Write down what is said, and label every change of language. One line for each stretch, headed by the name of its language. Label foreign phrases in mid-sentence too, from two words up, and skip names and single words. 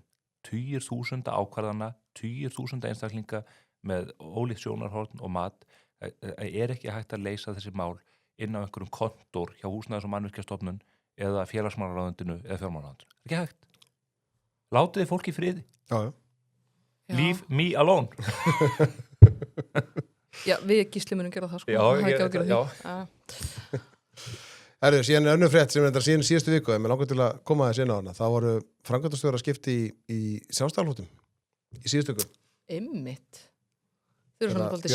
Icelandic: 10.000 ákvarðana, 10.000 einstaklinga með ólíkt sjónarhorn og mat. Ekki hægt að leysa þessi mál inn á einhverjum kontor hjá Húsnæðis- og mannvirkjastofnun eða félagsmálaráðuneytinu eða fjármálaráðuneytinu. Ekki hægt. Látið fólk í friði. Já.
English: Leave me alone.
Icelandic: Já, við Gísli munum gera það sko. Já, Það er ekki ágjörð já. því. Herðu, síðan er önnur frétt sem er þetta síðan síðustu viku, en mér langar til að koma þess inn á hana. Það voru framkvæmdastjóra skipti í sjálfstæðarhóttum í síðustu viku. Einmitt. Þau eru svona alltaf